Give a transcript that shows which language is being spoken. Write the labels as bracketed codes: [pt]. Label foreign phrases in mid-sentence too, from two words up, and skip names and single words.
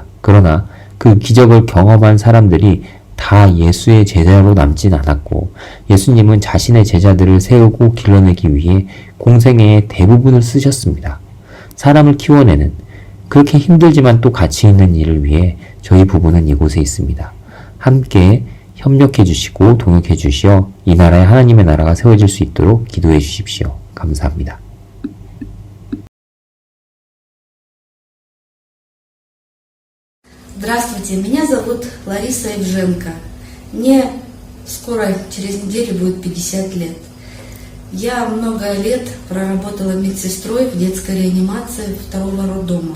[ko] 그러나 그 기적을 경험한 사람들이 다 예수의 제자로 남진 않았고 예수님은 자신의 제자들을 세우고 길러내기 위해 공생애의 대부분을 쓰셨습니다. 사람을 키워내는 그렇게 힘들지만 또 가치 있는 일을 위해 저희 부부는 이곳에 있습니다. 함께 협력해 주시고 동역해 주시어 이 나라의 하나님의 나라가 세워질 수 있도록 기도해 주십시오. 감사합니다. [ru] Здравствуйте, меня зовут Лариса Евженко. Мне скоро, через неделю, будет 50 лет. Я много лет проработала медсестрой в детской реанимации второго роддома.